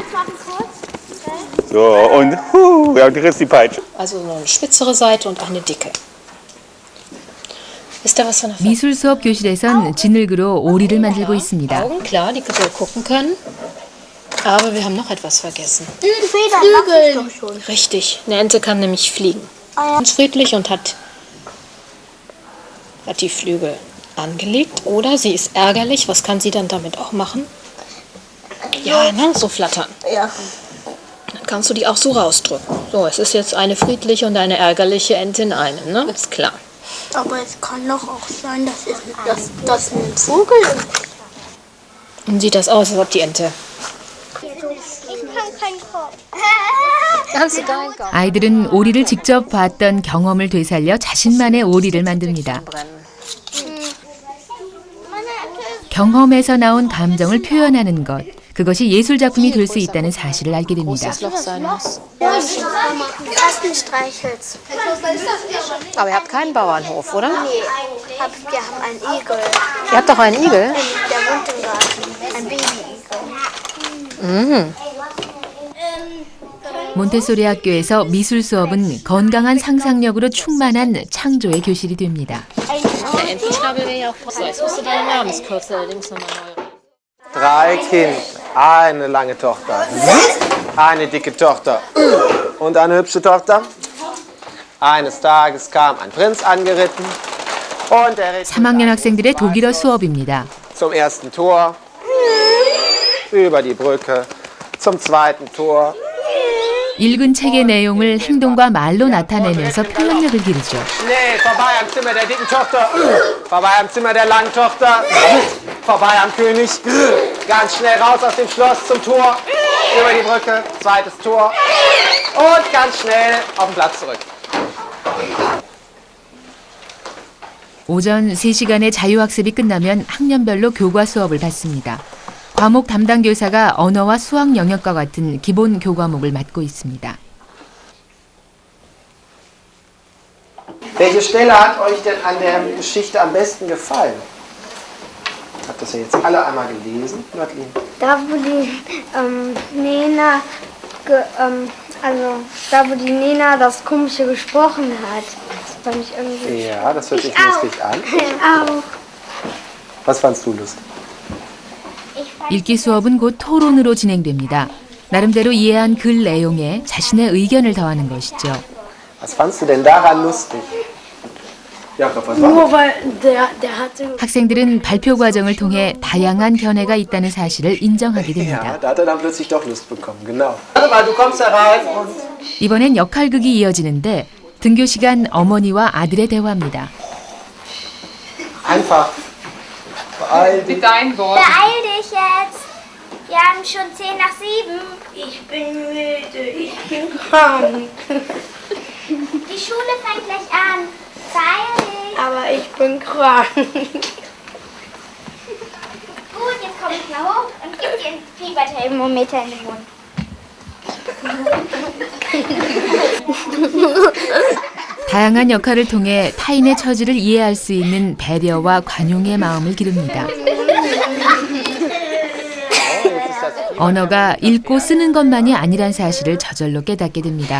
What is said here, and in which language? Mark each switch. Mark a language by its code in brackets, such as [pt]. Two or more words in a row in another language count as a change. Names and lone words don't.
[de] So, und ja, du kriegst die Peitsche. Also eine spitzere Seite und eine dicke. Ist da was von der [ko] 미술 수업 교실에선 진흙으로 오리를 만들고 있습니다. [de] Augen? Klar, die wir gucken können. Aber wir haben noch etwas vergessen. Flügel. Richtig, eine Ente kann nämlich fliegen. Ganz friedlich und hat die Flügel angelegt. Oder sie ist ärgerlich. Was kann sie dann damit auch machen? Ja, ne, so flattern. Ja. Dann kannst du die auch so rausdrücken. So, es ist jetzt eine friedliche und eine ärgerliche Ente in einem, ne? Ist klar. Aber es kann doch auch sein, dass ein Vogel ist. Und sieht das aus, als ob die Ente... Ich kann keinen Kopf. Kannst du deinen Kopf? [ko] 아이들은 오리를 직접 봤던 경험을 되살려 자신만의 오리를 만듭니다. 경험에서 나온 감정을 표현하는 것, 그것이 예술 작품이 될 수 있다는 사실을 알게 됩니다. [de] Großes Loch sein muss. Kastenstreichholz. Aber ihr habt keinen Bauernhof, oder? Nee, wir haben einen Igel. Ihr habt doch einen Igel? Der wohnt im Garten. Ein Baby-Igel. Mhm. [ko] 몬테소리 학교에서 미술 수업은 건강한 상상력으로 충만한 창조의 교실이 됩니다. [de] Der Entenschnabel wäre ja auch so, als müsste dein Namenskürzel allerdings nochmal neu. 3 Kinder, eine lange Tochter, eine dicke Tochter und eine hübsche Tochter. Eines Tages kam ein Prinz angeritten und er ritt [ko] 3학년 학생들의 독일어 수업입니다. [de] zum ersten Tor, über die Brücke, zum zweiten Tor. [ko] 읽은 책의 내용을 행동과 말로 나타내면서 표현력을 기르죠. [de] Schnell, vorbei am Zimmer der dicken Tochter, vorbei am Zimmer der langen Tochter, vorbei am König, ganz schnell raus aus dem Schloss zum Tor, über die Brücke, zweites Tor und ganz schnell auf den Platz zurück. [ko] 오전 3시간의 자유학습이 끝나면 학년별로 교과 수업을 받습니다. 과목 담당 교사가 언어와 수학 영역과 같은 기본 교과목을 맡고 있습니다. [de] Welche Stelle hat euch denn an der Geschichte am besten gefallen? Habt ihr das ja jetzt alle einmal gelesen, Nördlin? Da, wo die Nena also da wo die Nena das komische gesprochen hat. Das fand ich irgendwie... Ja, das hört sich lustig an. Auch. Was fandst du lustig? [ko] 읽기 수업은 곧 토론으로 진행됩니다. 나름대로 이해한 글 내용에 자신의 의견을 더하는 것이죠. [de] Was fandst du denn daran lustig? Jakob, was war Nur weil der hatte... [ko] 학생들은 발표 과정을 통해 다양한 견해가 있다는 사실을 인정하게 됩니다. [de] Ja, da hat er dann plötzlich doch Lust bekommen, genau. Warte mal, du kommst da rein und... [ko] 이번엔 역할극이 이어지는데 등교 시간 어머니와 아들의 대화입니다. [de] Einfach. Beeil dich. Beeil dich jetzt! Wir haben schon 10 nach 7. Ich bin müde, ich bin krank. Die Schule fängt gleich an. Beeil dich. Aber ich bin krank. Gut, jetzt komm ich mal hoch und gib dir ein Fieberthermometer in den Mund. [ko] 다양한 역할을 통해 타인의 처지를 이해할 수 있는 배려와 관용의 마음을 기릅니다. 언어가 읽고 쓰는 것만이 아니란 사실을 저절로 깨닫게 됩니다.